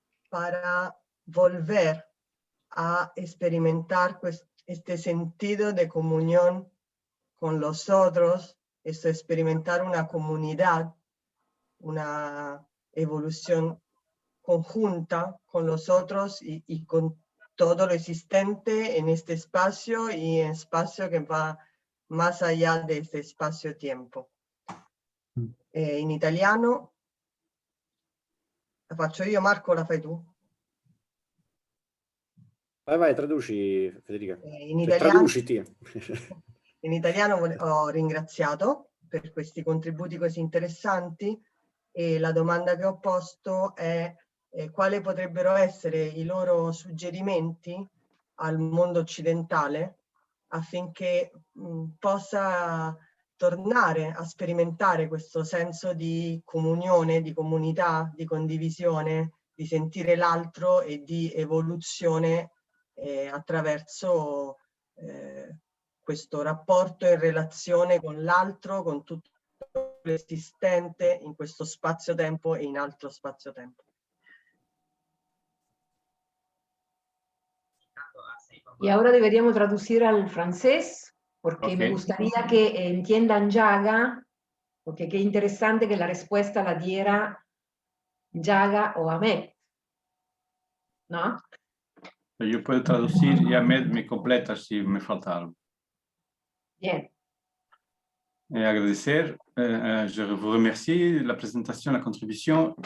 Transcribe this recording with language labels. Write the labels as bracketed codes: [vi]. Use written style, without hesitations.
[es] para volver a experimentar este sentido de comunión con los otros, experimentar una comunidad, una evolución conjunta con los otros y con todo lo existente en este espacio y en espacio que va más allá de este espacio-tiempo. [it] In italiano, la faccio io, Marco, la fai tu? Vai, traduci, Federica. In italiano, traduciti. In italiano ho ringraziato per questi contributi così interessanti e la domanda che ho posto è quali potrebbero essere i loro suggerimenti al mondo occidentale affinché possa tornare a sperimentare questo senso di comunione, di comunità, di condivisione, di sentire l'altro e di evoluzione attraverso questo rapporto in relazione con l'altro, con tutto l'esistente in questo spazio-tempo e in altro spazio-tempo. [es] Y ahora deberíamos traducir al francés, porque Okay. me gustaría que entiendan Yaga, porque qué interesante que la respuesta la diera Yaga o Ahmed, ¿no? Yo puedo traducir y Ahmed me completa si me falta algo. Bien. Agradecer, [fr] je vous remercie [es] la présentation, la contribution.